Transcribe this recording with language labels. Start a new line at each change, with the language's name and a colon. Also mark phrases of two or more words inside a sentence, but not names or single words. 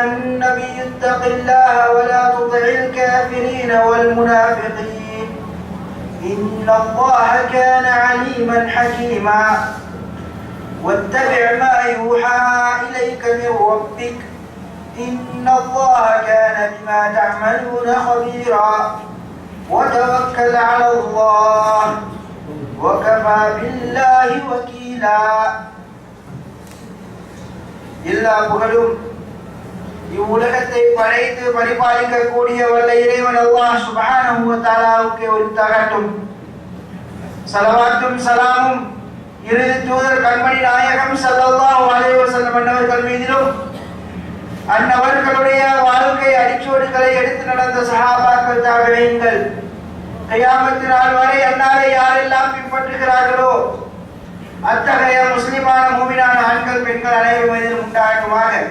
Arabic: النبي اتق الله ولا تطع الكافرين والمنافقين إن الله كان عليما حكيما واتبع ما يوحى إليك من ربك إن الله كان بما تعملون خبيرا وتوكل على الله وكفى بالله وكيلا
Tamil: எல்லா புகழும் இவ்வுலகத்தை படைத்து பரிபாலிக்கக்கூடிய வல்ல இறைவன் அல்லாஹ்
Arabic: سبحانه و تعالى
Tamil: உரித்தாகட்டும். ஸலவாத்தும் ஸலாமும் இறுதி தூதர் கண்மணி நாயகம்
Arabic: صلى الله عليه وسلم
Tamil: அவர்கள் மீதிலும் அன்னவர்களுடைய வாழ்க்கை அடிச்சுவடுகளை எடுத்து நடந்த சஹாபாக்கள் தாபிஈன்கள் கியாமத் நாள் வரை அன்னாரை யாரெல்லாம் பின்பற்றுகிறார்களோ அத்தகைய முஸ்லிமான மூமினான ஆண்கள் பெண்கள் அனைவரும் மீதும் உண்டாகுமாக.